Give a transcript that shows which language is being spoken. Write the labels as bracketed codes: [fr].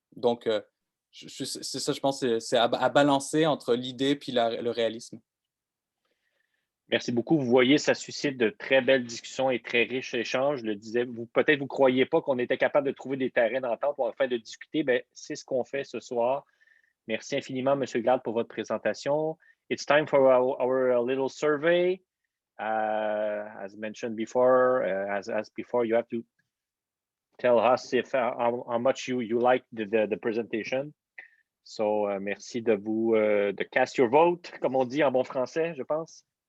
[fr] Donc, c'est ça, je pense, c'est à balancer entre l'idée puis le réalisme. Merci beaucoup. Vous voyez, ça suscite de très belles discussions et très riches échanges. Je le disais, peut-être vous ne croyiez pas qu'on était capable de trouver des terrains d'entente pour enfin de discuter. Bien, c'est ce qu'on fait ce soir. Merci infiniment, M. Glad, pour votre présentation. [en] It's time for our little survey. As mentioned before, as before, you have to tell us if how much you like the presentation. So, [fr] merci de [en] cast your vote, [fr] comme on dit en bon français, je pense.